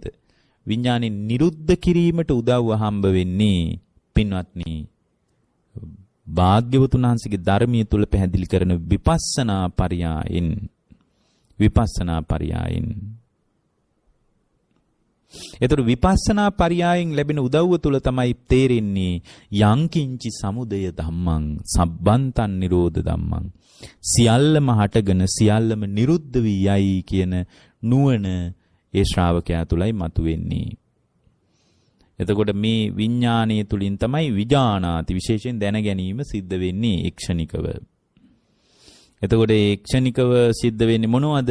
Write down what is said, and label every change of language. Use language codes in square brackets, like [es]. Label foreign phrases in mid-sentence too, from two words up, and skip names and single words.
[si] විඥානේ නිරුද්ධ කිරීමට උදව්ව හම්බ වෙන්නේ පින්වත්නි භාග්‍යවතුන් වහන්සේගේ ධර්මයේ තුල පැහැදිලි කරන විපස්සනා පරියායෙන්. විපස්සනා පරියායෙන්. ඒතර විපස්සනා පරියායෙන් ලැබෙන උදව්ව තුල තමයි තේරෙන්නේ [pi] යංකින්චි සමුදය ධම්මං සබ්බන්තං නිරෝධ ධම්මං [si] සියල්ලම හටගෙන සියල්ලම නිරුද්ධ වී යයි කියන නුවණ ඒ ශ්‍රාවකයා තුලයි මතුවෙන්නේ. එතකොට මේ විඥානීය තුලින් තමයි විඥානාති විශේෂයෙන් දැන ගැනීම සිද්ධ වෙන්නේ ක්ෂණිකව. එතකොට ඒ ක්ෂණිකව සිද්ධ වෙන්නේ මොනවද?